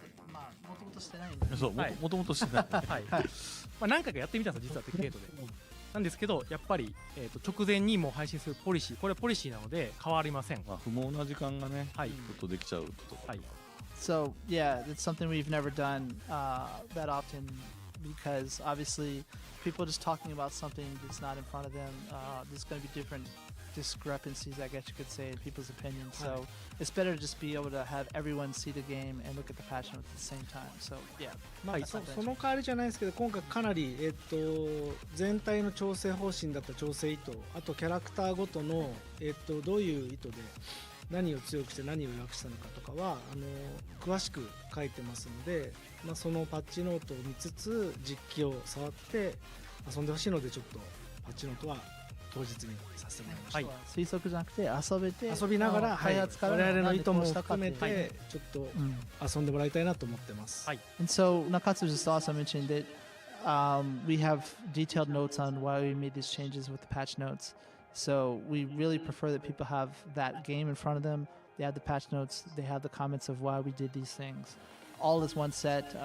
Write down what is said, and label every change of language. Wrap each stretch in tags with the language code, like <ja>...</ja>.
<ja>まあもともとしてないんで。そう、はいもともとしてない。はい、まあ何回かやってみたんですよ、実はテック8で。なんですけど、やっぱり、直前にもう配信するポリシー、これはポリシーなので変わりません。まあ不毛な時間がね、はいちょっとできちゃうと。はい。</ja> <en>So yeah, it's something we've never done that often because obviously people just talking about something that's not in front of them. There's going to be different discrepancies, I guess you could say, in people's opinions. So it's better to just be able to have everyone see the game and look at the patch notes at the same time. So yeah,</en> <ja>まあ、</ja> <en>that's</en> <ja>そ</ja> <en>not gonna</en> <ja>その代わりじゃないですけど、今回かなり、全体の調整方針だった調整意図、あとキャラクターごとの、どういう意図で何を強くして何を弱くしたのかとかは詳しく書いてますので、まあ、そのパッチノートを見つつ実機を触って遊んでほしいので、ちょっとパッチノートは当日にさせてもらいました。はい推測じゃなくて遊べて、遊びながら、はい、開発から我々の意図もなんでこうしたか含めっていうてちょっと遊んでもらいたいなと思ってます。はい。</ja> <en>And so Nakatsu just also mentioned that we have detailed notes on why we made these changes with the patch notes. So we really prefer that people have that game in front of them. They have the patch notes. They have the comments of why we did these things. All as one set.</en>